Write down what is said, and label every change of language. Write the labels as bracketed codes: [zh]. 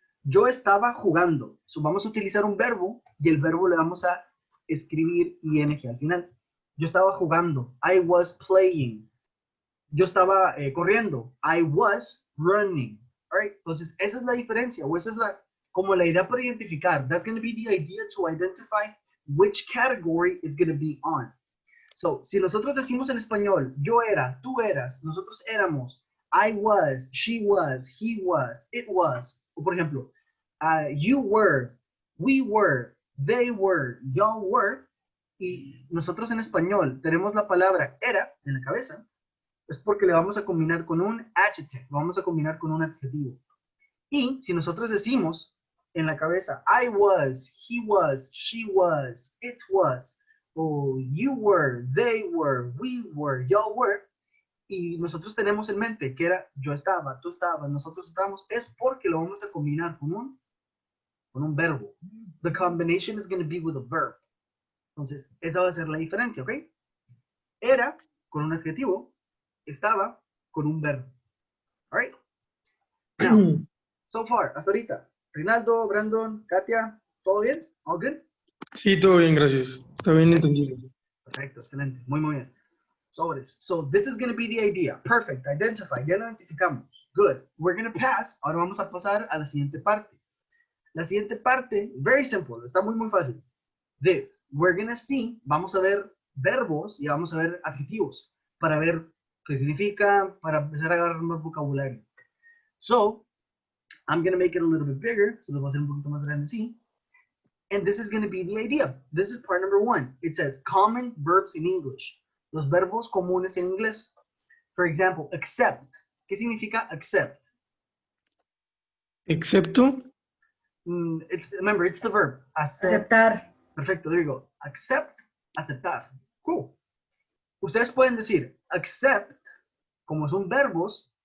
[es] Yo estaba jugando. So vamos a utilizar un verbo y el verbo le vamos a escribir ing al final. Yo estaba jugando. [en] I was playing. [es] Yo estaba corriendo. [en] I was running. Right? [es] Entonces, esa es la diferencia, o esa es como la idea para identificar. [en] That's going to be the idea to identify which category it's going to be on. [es] So, si nosotros decimos en español, yo era, tú eras, nosotros éramos, [en] I was, she was, he was, it was. [es] O por ejemplo, [en] you were, we were, they were, y'all were. [es] Y nosotros en español tenemos la palabra era en la cabeza, es porque le vamos a combinar con un adjective, lo vamos a combinar con un adjetivo. Y si nosotros decimos en la cabeza, I was, he was, she was, it was, o you were, they were, we were, y'all were, y nosotros tenemos en mente que era yo estaba, tú estabas, nosotros estábamos, es porque lo vamos a combinar con un verbo. [en] The combination is going to be with a verb. [es] Entonces, esa va a ser la diferencia, ¿ok? Era con un adjetivo, estaba con un verbo. All right? [en] Now, so far, [es] hasta ahorita, Reinaldo, Brandon, Katia, ¿todo bien? [en] All good? [es] Sí, todo bien, gracias. Está bien entendido. Perfecto, excelente. Muy, muy bien. Sobres. [en] So this is going to be the idea. Perfect. Identify. [es] Ya lo identificamos. [en] Good. We're going to pass. [es] Ahora vamos a pasar a la siguiente parte. La siguiente parte, [en] very simple. [es] Está muy, muy fácil. [en] This. We're going to see. [es] Vamos a ver verbos y vamos a ver adjetivos para ver qué significa, para empezar a agarrar más vocabulario. [en] So, I'm going to make it a little bit bigger. [es] So lo voy a hacer un poquito más grande así. [en] And this is going to be the idea. This is part number 1. It says common verbs in English. [es] Los verbos comunes en inglés. [en] For example, accept. [es] ¿Qué significa accept? Excepto. [en] Remember, it's the verb. [es] Aceptar. [en] Perfecto, there you go. Accept, aceptar. Cool. [es] Ustedes pueden decir accept, como son verbos.